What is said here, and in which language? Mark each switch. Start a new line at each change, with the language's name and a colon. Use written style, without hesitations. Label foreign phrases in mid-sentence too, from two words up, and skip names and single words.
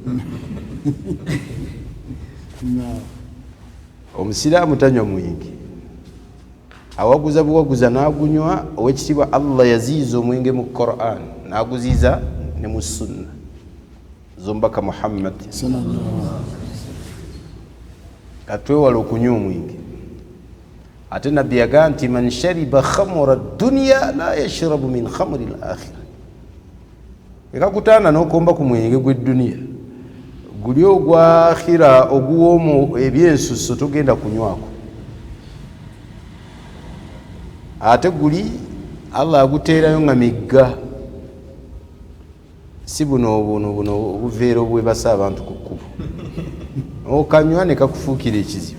Ganda: Omusiraamu tanywa mwenge, awaguza buwaguza n'agunywa. Owekitiibwa Allah yaziiza omwenge mu Qur'an, n'aguziiza ne mu sunna zombaka Muhammad. Katwewala okunywa omwenge.
Arabic: Ate nabbi yagaa nti من شرب خمر دنيا لا يشرب من خمر الآخرة.
Ganda: Ekakutaana n'okomba ku mwenge gw'edduniya, guli ogwa akhira oguwoomu ebyensusso togenda kunywako. Ate guli Allah aguteerayo nga migga, si buno obuveera obwebasa abantu ku kkubo, okanywa ne kakufuukira ekizibu.